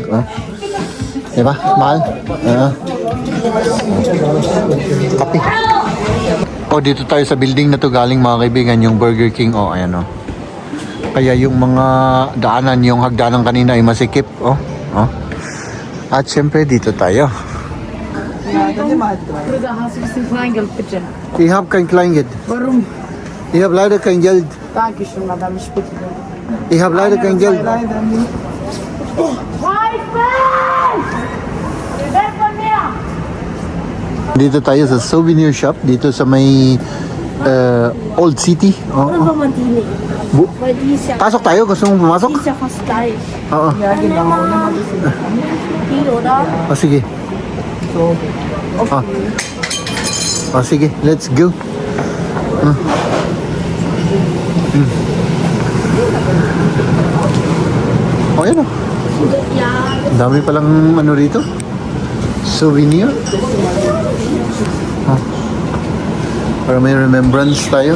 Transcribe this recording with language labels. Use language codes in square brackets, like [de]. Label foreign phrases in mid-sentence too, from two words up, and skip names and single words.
[tl] Diba? Mahal? Kape. Dito tayo sa building na to galing mga kaibigan, yung Burger King. Ayan. Kaya yung mga daanan, yung hagdanan kanina ay masikip. At syempre dito tayo. [de] Ich habe kein Kleingeld. Warum? Ich habe leider kein Geld. Dankeschön, Madame, ich bitte. Ich habe leider kein Geld. [tl] Dito tayo sa souvenir shop dito sa may Old City. Oo. Ano ba matili? Bu- Pwede siya. Pasok tayo, gusto mong pumasok? Hindi siya kastay. Oo. Kilo na. Sige. Ah. Sige, [en] let's go. [tl] Ayan o. Yan. Ang dami palang ano rito. Souvenir. Para may remembrance tayo.